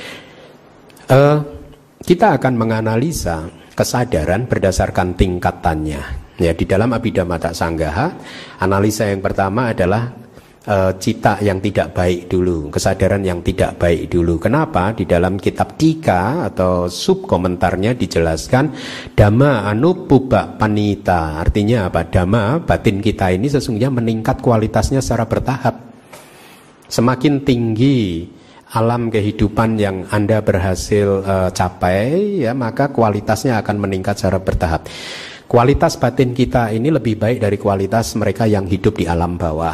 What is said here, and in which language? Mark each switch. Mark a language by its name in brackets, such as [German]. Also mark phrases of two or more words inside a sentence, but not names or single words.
[Indonesian] Kita akan menganalisa kesadaran berdasarkan tingkatannya. Ya, di dalam Abhidhamma Sanggaha, analisa yang pertama adalah cita yang tidak baik dulu, kesadaran yang tidak baik dulu. Kenapa? Di dalam kitab Tika atau sub komentarnya dijelaskan [Pali] Dhamma anupuba panita. [Indonesian] Artinya apa? Dhamma, batin kita ini sesungguhnya meningkat kualitasnya secara bertahap. Semakin tinggi alam kehidupan yang Anda berhasil capai, ya, maka kualitasnya akan meningkat secara bertahap. Kualitas batin kita ini lebih baik dari kualitas mereka yang hidup di alam bawah.